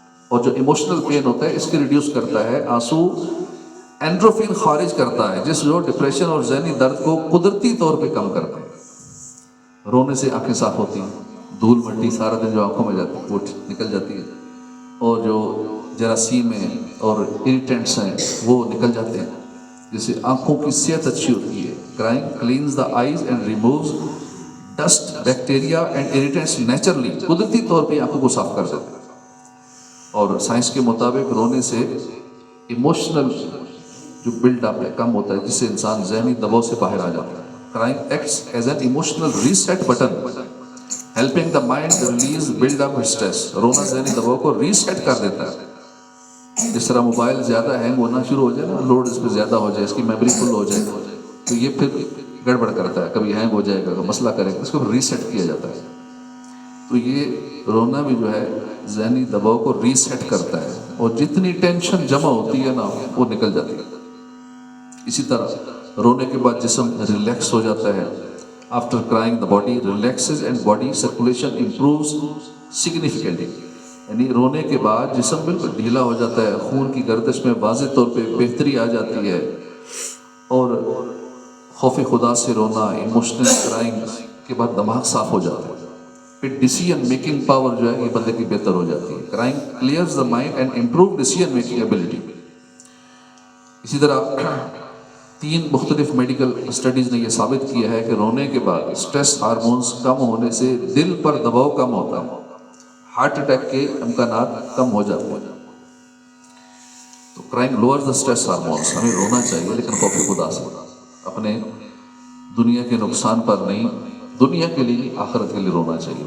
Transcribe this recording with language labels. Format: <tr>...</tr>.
<ur>اور جو emotional pain ہوتا ہے اس کے ریڈیوس کرتا ہے. آنسو اینڈروفن خارج کرتا ہے جس جو ڈپریشن اور ذہنی درد کو قدرتی طور پہ کم کرتا ہے. رونے سے آنکھیں صاف ہوتی ہیں, دھول مٹی سارا دن جو آنکھوں میں جاتی ہے وہ نکل جاتی ہے, اور جو جراثیم ہیں اور اریٹنٹس ہیں وہ نکل جاتے ہیں, جس سے آنکھوں کی صحت اچھی ہوتی ہے.</ur> <en>Crying cleans the eyes and removes dust, bacteria and irritants naturally.</en> <ur>قدرتی طور پہ آنکھوں کو صاف کر دیتے ہیں. اور سائنس کے مطابق رونے سے ایموشنل جو بلڈ اپ ہے کم ہوتا ہے جس سے انسان ذہنی دباؤ سے باہر آ جاتا ہے.</ur> <en>Crying acts as an emotional reset button, helping the mind release build up stress.</en> <ur>رونا ذہنی دباؤ کو ریسیٹ کر دیتا ہے. جس طرح موبائل زیادہ ہینگ ہونا شروع ہو جائے نا, لوڈ اس پہ زیادہ ہو جائے, اس کی میموری فل ہو جائے تو یہ پھر گڑبڑ کرتا ہے, کبھی ہینگ ہو جائے گا, مسئلہ کرے گا, اس کو ریسیٹ کیا جاتا ہے. تو یہ رونا بھی جو ہے ذہنی دباؤ کو ریسیٹ کرتا ہے اور جتنی ٹینشن جمع ہوتی ہے نا وہ نکل جاتی ہے. اسی طرح رونے کے بعد جسم ریلیکس ہو جاتا ہے.</ur> <en>After crying the body relaxes and body circulation improves significantly.</en> <ur>یعنی رونے کے بعد جسم بالکل ڈھیلا ہو جاتا ہے، خون کی گردش میں واضح طور پہ بہتری آ جاتی ہے، اور خوف خدا سے رونا، ایموشنل کرائنگ کے بعد دماغ صاف ہو جاتا ہے، پھر ڈیسیژن میکنگ پاور جو ہے یہ بندے کی بہتر ہو جاتی ہے.</ur> <en>Crying clears the mind and improve decision making ability.</en> <ur>اسی طرح 3 مختلف میڈیکل اسٹڈیز نے یہ ثابت کیا ہے کہ رونے کے بعد اسٹریس ہارمونز کم ہونے سے دل پر دباؤ کم ہوتا ہے، ہارٹ اٹیک کے امکانات کم ہو جاتے ہیں. تو</ur> <en>Crying lower the stress hormones.</en> <ur>ہمیں رونا چاہیے لیکن خوف خدا سے، اپنے دنیا کے نقصان پر نہیں، دنیا کے لیے نہیں، آخرت کے لیے رونا چاہیے.</ur>